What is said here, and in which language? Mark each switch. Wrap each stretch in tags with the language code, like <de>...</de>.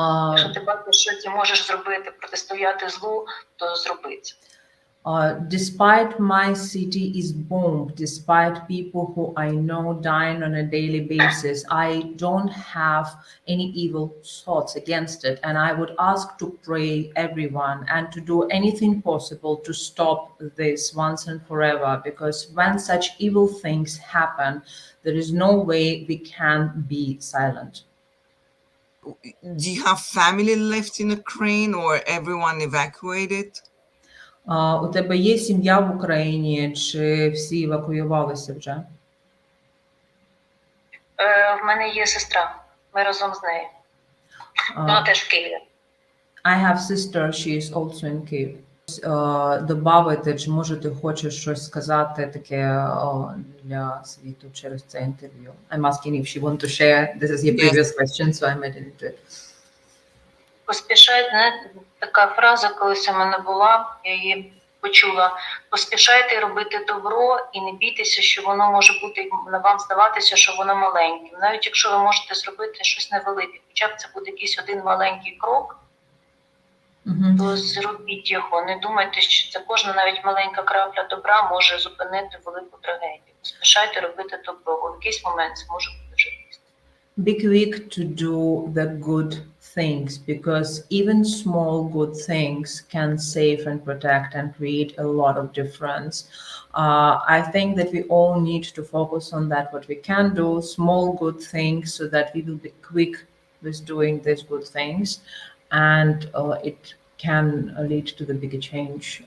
<uk>Якщо ти бачиш, що ти можеш зробити, протистояти злу, то зроби це.</uk> <en>Despite my city is bombed, despite people who I know dying on a daily basis, I don't have any evil thoughts against it. And I would ask to pray everyone and to do anything possible to stop this once and forever. Because when such evil things happen, there is no way we can be silent. Do you have family left in Ukraine or everyone evacuated?</en> <uk>У тебе є сім'я в Україні, чи всі евакуювалися вже? В мене є сестра. Ми разом з нею. Вона теж в Києві.</uk> <en>I have sister, she is also in Kyiv.</en> <uk>Добавити, чи може ти хочеш щось сказати таке для світу через це інтерв'ю?</uk> <en>I'm asking if she want to share. This is your previous question, so I made it into it.</en> <uk>Поспішайте, така фраза колись у мене була, я її почула. Поспішайте робити добро і не бійтеся, що воно може бути, вам здаватися, що воно маленьке. Навіть якщо ви можете зробити щось невелике, хоча б це буде якийсь один маленький крок, то зробіть його. Не думайте, що це кожна навіть маленька крапля добра може зупинити велику трагедію. Поспішайте робити добро, бо в якийсь момент це може бути вже пізно.</uk> <en>Be quick to do the good things, because even small good things can save and protect and create a lot of difference. I think that we all need to focus on that, what we can do, small good things, so that we will be quick with doing these good things, and it can lead to the bigger change.</en>